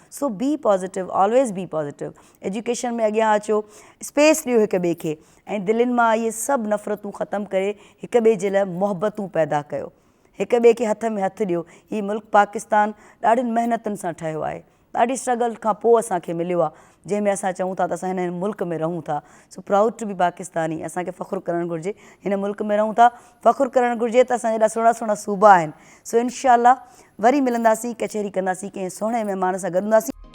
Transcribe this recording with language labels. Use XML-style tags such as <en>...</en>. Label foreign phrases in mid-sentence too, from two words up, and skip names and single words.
<en>So be positive, always be positive.</en> <sd>एजुकेशन में अॻियां अचो, स्पेस ॾियो हिक ॿिए खे, ऐं दिलनि मां इहे सभु नफ़रतूं ख़तमु करे हिक ॿिए जे लाइ मोहबतूं पैदा कयो, हिक ॿिए खे हथ में हथु ॾियो। हीउ मुल्क पाकिस्तान ॾाढियुनि महिनतुनि सां ठहियो आहे, ॾाढी स्ट्रगल खां पोइ असांखे मिलियो आहे, जंहिंमें असां चऊं था त असां हिन मुल्क में रहूं था।</sd> <en>So proud to be Pakistani.</en> <sd>असांखे फ़ख़ुरु करणु घुरिजे, हिन मुल्क में रहूं था, फ़ख़ुरु करणु घुरिजे त असांजा एॾा सुहिणा सुहिणा सूबा आहिनि। सो इंशाअल्लाह वरी मिलंदासीं, कचहरी कंदासीं, कंहिं सुहिणे महिमान सां गॾु हूंदासीं।</sd>